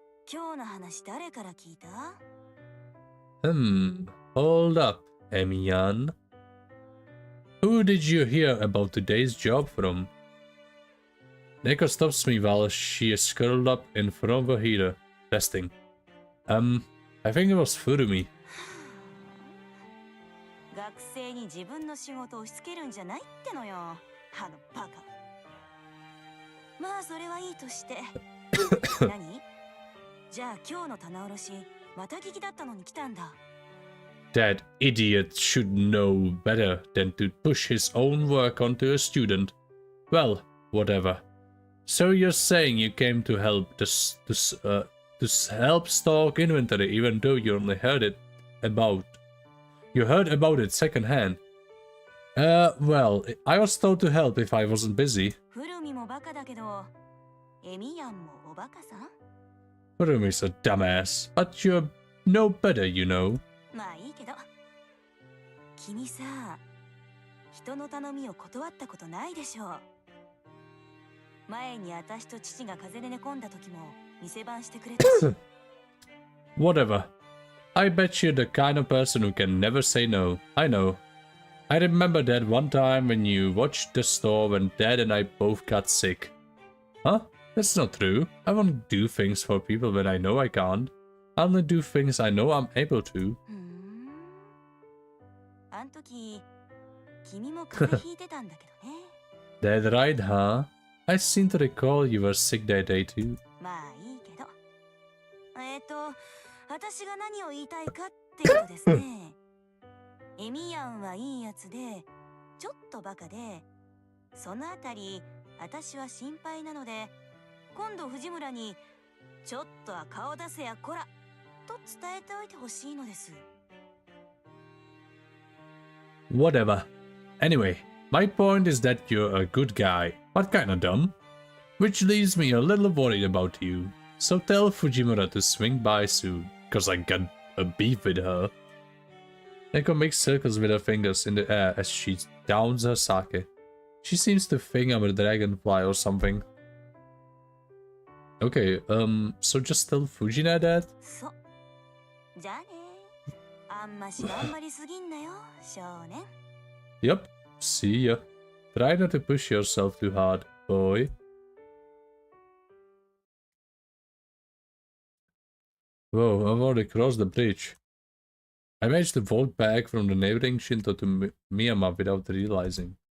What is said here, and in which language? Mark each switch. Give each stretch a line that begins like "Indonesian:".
Japanese: 今日の話誰から聞いた？
English: Hold up, Emiyan. Who did you hear about today's job from? Neko stops me while she is curled up in front of a heater, resting. I think it was Furumi.
Japanese: 学生に自分の仕事を押し付けるんじゃないってのよ、あのバカ。まあそれはいいとして。何？じゃあ今日の棚卸しまた聞きだったのに来たんだ。
English: That idiot should know better than to push his own work onto a student. Well, whatever. So you're saying you came to help to help stock inventory, even though you only heard about it secondhand. Well, I was told to help if I wasn't busy.
Japanese: フルミもバカだけど、エミヤンもおバカさん？
English: Furumi's a dumbass, but you're no better, you know.
Japanese: まあいいけど。君さ、人の頼みを断ったことないでしょう。前に私と父が風邪で寝込んだ時も店番してくれたし。
English: Whatever. I bet you're the kind of person who can never say no. I know. I remember that one time when you watched the store when Dad and I both got sick. Huh? That's not true. I won't do things for people when I know I can't. I only do things I know I'm able to.
Japanese: あん時、君も風邪ひいてたんだけどね。
English: That right, huh? I seem to recall you were sick that day too.
Japanese: まあいいけど。私が何を言いたいかってことですね。エミヤンはいいやつで、ちょっとバカで、そのあたり、私は心配なので、今度藤村に、ちょっとは顔出せやこら、と伝えておいてほしいのです。
English: Whatever. Anyway, my point is that you're a good guy, but kinda dumb. Which leaves me a little worried about you. So tell Fujimura to swing by soon, cause I got a beef with her. Neko makes circles with her fingers in the air as she downs her sake. She seems to think I'm a dragonfly or something. Okay, so just tell Fujina that?
Japanese: そう。じゃあね。あんまし頑張りすぎんなよ、少年。
English: Yep, see ya. Try not to push yourself too hard, boy. Whoa, I've already crossed the bridge. I managed to walk back from the neighboring Shinto to Miyama without realizing.